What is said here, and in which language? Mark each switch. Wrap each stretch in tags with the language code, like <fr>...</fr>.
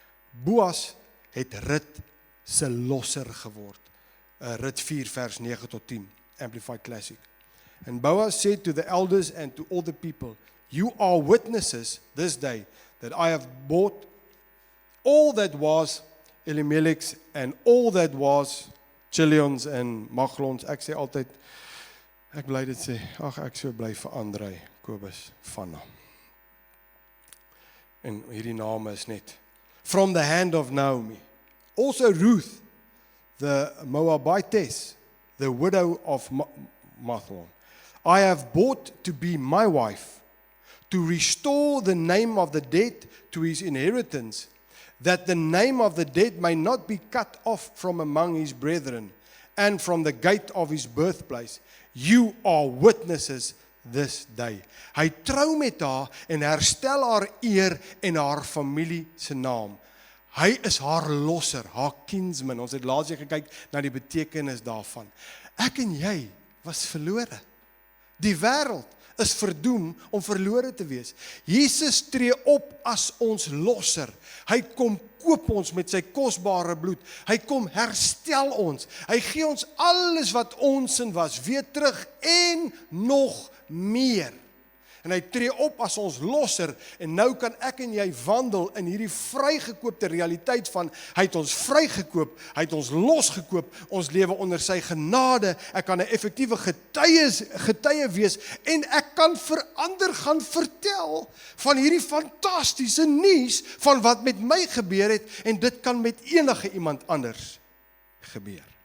<af>Boas het Rut se losser geword. Rut 4 vers 9 tot 10, Amplified Classic.</af> <en>And Boaz said to the elders and to all the people, you are witnesses this day that I have bought all that was Elimelech's and all that was Chilion's and Machlon's.</en> <af>Ek sê altyd, ek bly dit sê, ek so bly vir Andrei, Kobus, Vanna. En hierdie name is net,</af> <en>from the hand of Naomi. Also Ruth, the Moabitess, the widow of Machlon. I have bought to be my wife, to restore the name of the dead to his inheritance, that the name of the dead may not be cut off from among his brethren, and from the gate of his birthplace. You are witnesses this day.</en> <af>Hy trou met haar en herstel haar eer en haar familie se naam. Hy is haar losser, haar kinsman. Ons het laas gekyk na die betekenis daarvan. Ek en jy was verlore. Die wêreld is verdoem om verlore te wees. Jesus tree op as ons losser. Hy kom koop ons met sy kosbare bloed. Hy kom herstel ons. Hy gee ons alles wat ons in was, weer terug en nog meer. En hy tree op as ons losser, en nou kan ek en jy wandel in hierdie vrygekoopte realiteit van, hy het ons vrygekoop, hy het ons losgekoop, ons lewe onder sy genade, ek kan 'n effektiewe getuie wees, en ek kan verander gaan vertel van hierdie fantastiese nuus van wat met my gebeur het, en dit kan met enige iemand anders gebeur.</af>